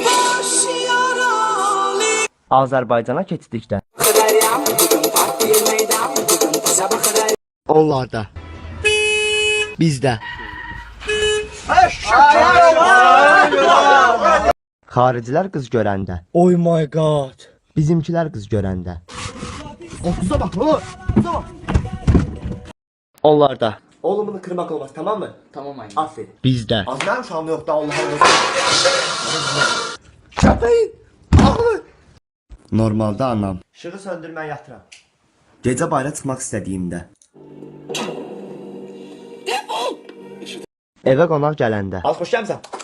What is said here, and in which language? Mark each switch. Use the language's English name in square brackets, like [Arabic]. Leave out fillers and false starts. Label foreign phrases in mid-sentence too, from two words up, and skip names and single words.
[Azerbaijani] Azərbaycana keçdikdə. Onlarda. Bizdə. Xaricilər qız görəndə. [English] Oh my god. [Azerbaijani] Bizimkilər qız görəndə. [Turkish] Otuza bak oğlum. Onlarda. Oğlum bunu kırmak olmaz, tamam mı? Tamam ayı. Aferin. [Azerbaijani] Bizdə. Az mənim uşağım yoxdur, Allah'ım. Köpəyin. Ağlı. Normalda anam. İşığı söndür, mən yatıram. Gecə bayra çıxmaq istədiyimdə. Evə qonaq gələndə. Az xoş gəlmisən.